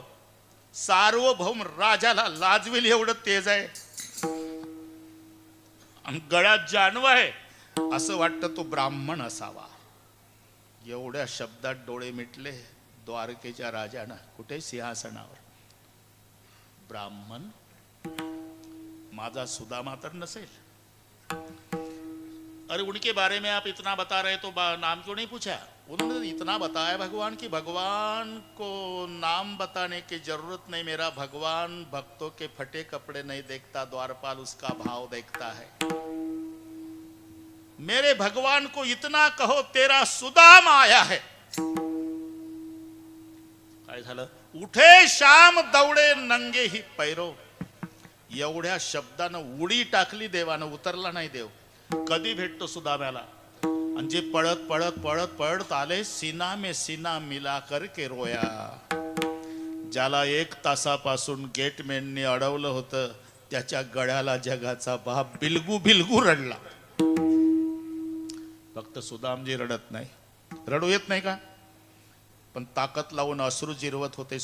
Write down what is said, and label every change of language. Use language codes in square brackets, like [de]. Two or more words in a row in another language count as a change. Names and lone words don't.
[mr] सार्वभौम राजाला लाजवेल एवढं तेज आहे, आणि गळ्यात जानव आहे, असं वाटतं तो ब्राह्मण असावा. एवढ्या शब्दात डोळे मिटले द्वारकेच्या राजानं. कुठे? सिंहासनावर. ब्राह्मण? माझा सुदामा तर नसेल. [hi] अरे उनके बारे में आप इतना बता रहे तो नाम क्यों नहीं पूछा? उन्होंने इतना बताया भगवान की भगवान को नाम बताने की जरूरत नहीं. मेरा भगवान भक्तों के फटे कपड़े नहीं देखता, द्वारपाल उसका भाव देखता है. मेरे भगवान को इतना कहो तेरा सुदाम आया है. [mr] काय झालं? [hi] उठे शाम दौडे नंगे ही पैरो. [mr] एवढ्या शब्दानं उडी टाकली देवानं, उतरला नाही देव. कधी भेटतो सुदाम्याला? आणि जे पळत पळत पळत पळत आले, [hi] सीना में सीना मिला करके रोया. [mr] ज्याला 1 तासापासून गेटमॅननी अडवलं होतं, त्याच्या गळ्याला जगाचा बाप बिलगू बिलगू रडला. फक्त सुदामजी रडत नाही. रडू येत नाही का? पण ताकद लावून अश्रू जिरवत होते.